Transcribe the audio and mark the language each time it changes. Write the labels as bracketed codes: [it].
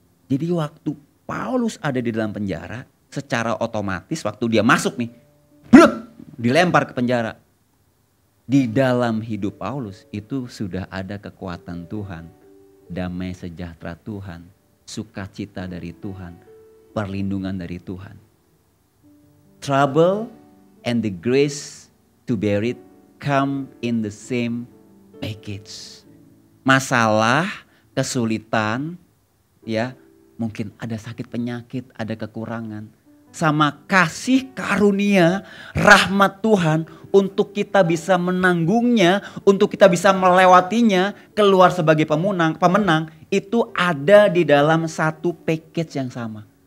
[id] Jadi waktu Paulus ada di dalam penjara, secara otomatis waktu dia masuk nih, dilempar ke penjara. Di dalam hidup Paulus itu sudah ada kekuatan Tuhan, damai sejahtera Tuhan, sukacita dari Tuhan, perlindungan dari Tuhan. [en] Trouble and the grace to bear it come in the same package. [id] Masalah, kesulitan, ya mungkin ada sakit penyakit, ada kekurangan. Sama kasih karunia, rahmat Tuhan untuk kita bisa menanggungnya, untuk kita bisa melewatinya, keluar sebagai pemenang, itu ada di dalam satu package yang sama.